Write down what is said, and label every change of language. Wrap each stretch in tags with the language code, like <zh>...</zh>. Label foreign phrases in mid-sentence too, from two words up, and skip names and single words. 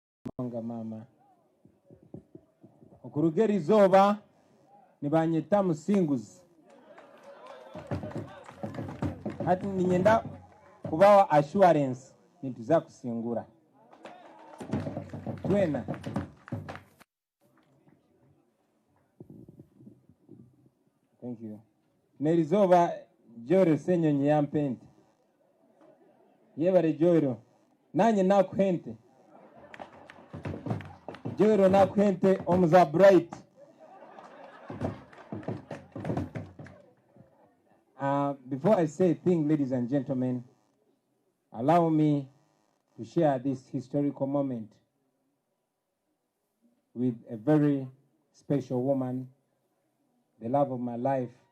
<nyn>munonga mama okurugera izoba nibanyita musinguzi hati ninyenda kubawa assurance nituza kusingura twena</nyn> <en>thank you</en> <nyn>nerizoba joro senyonyi yampente yebare joro nanye nakuhente joro nakuhente omuza</nyn> <en>bright before I say a thing, ladies and gentlemen, allow me to share this historical moment with a very special woman, the love of my life.</en>